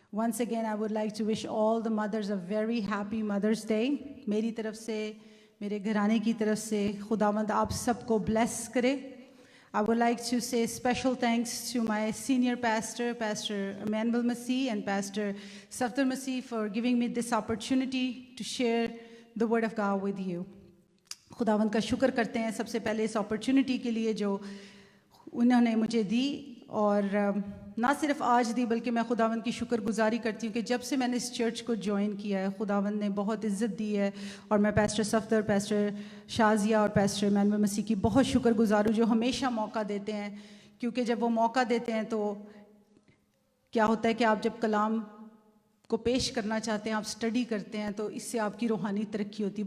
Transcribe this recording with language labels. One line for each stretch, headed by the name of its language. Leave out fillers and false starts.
English: Once again, I would like to wish all the mothers a very happy Mother's Day.
Hindi: मेरी तरफ से, मेरे घराने की तरफ से खुदावंद आप सबको bless करे.
English: I would like to say special thanks to my senior pastor, Pastor Emmanuel Masih and Pastor Safdar Masih for giving me this opportunity to share the word of God with you.
Hindi: खुदावंद का शुक्र करते हैं सबसे पहले इस opportunity के लिए जो उन्होंने मुझे दी, और ना सिर्फ आज दी बल्कि मैं खुदावंद की शुक्रगुजारी करती हूँ कि जब से मैंने इस चर्च को ज्वाइन किया है खुदावंद ने बहुत इज़्ज़त दी है. और मैं पैस्टर सफदर, पैस्टर शाजिया और पैस्टर एमैनुअल मसीह की बहुत शुक्रगुजार हूँ जो हमेशा मौका देते हैं, क्योंकि जब वो मौका देते हैं तो क्या होता है कि आप जब कलाम को पेश करना चाहते हैं, आप स्टडी करते हैं, तो इससे आपकी रूहानी तरक्की होती है.